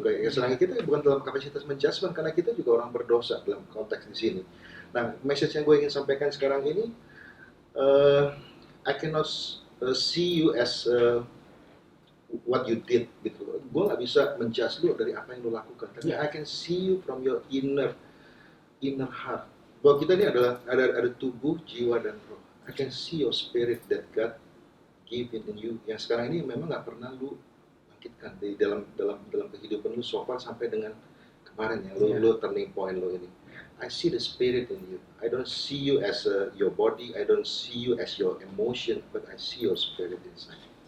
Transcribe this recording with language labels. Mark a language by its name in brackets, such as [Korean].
[Indonesian] Kayak sekarang kita bukan dalam kapasitas menjudge, karena kita juga orang berdosa dalam konteks di sini. Nah, message yang gue ingin sampaikan sekarang ini, [English] I cannot see you as what you did gitu. [Indonesian] Gue nggak bisa menjudge lu dari apa yang lu lakukan. [English] Tapi I can see you from your inner heart. [Indonesian] Bahwa kita ini adalah ada tubuh, jiwa, dan roh. [English] I can see your spirit that God give in you. [Indonesian] Yang sekarang ini memang nggak pernah lu bangkitkan di dalam kehidupan lu so far sampai dengan kemarin yang lu turning point lu ini. [English] I see the spirit in you. I don't see you as your body. I don't see you as your emotion, but I see your spirit inside.